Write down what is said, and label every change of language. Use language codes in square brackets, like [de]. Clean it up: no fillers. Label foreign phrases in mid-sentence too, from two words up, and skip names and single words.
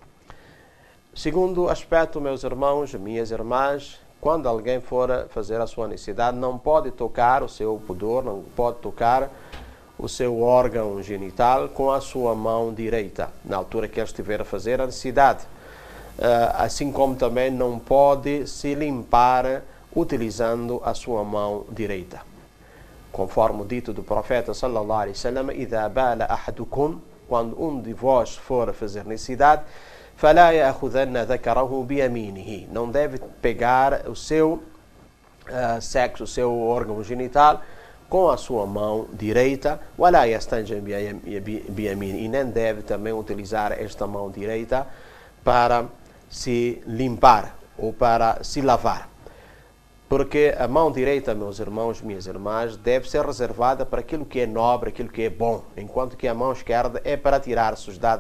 [pt] Segundo aspecto, meus irmãos, minhas irmãs, quando alguém for fazer a sua necessidade, não pode tocar o seu pudor, não pode tocar o seu órgão genital com a sua mão direita, na altura que ele estiver a fazer a necessidade. Assim como também não pode se limpar utilizando a sua mão direita. Conforme o dito do profeta [ar] صلى الله عليه وسلم, إذا بال أحدكم, [pt] quando um de vós for fazer necessidade, [ar] فلا يأخذن ذكره بيمينه, [pt] não deve pegar o seu sexo, o seu órgão genital com a sua mão direita, [ar] ولا يستنجي بيمينه, [pt] e nem deve também utilizar esta mão direita para se limpar ou para se lavar. Porque a mão direita, meus irmãos, minhas irmãs, deve ser reservada para aquilo que é nobre, aquilo que é bom, enquanto que a mão esquerda é para tirar sujidade.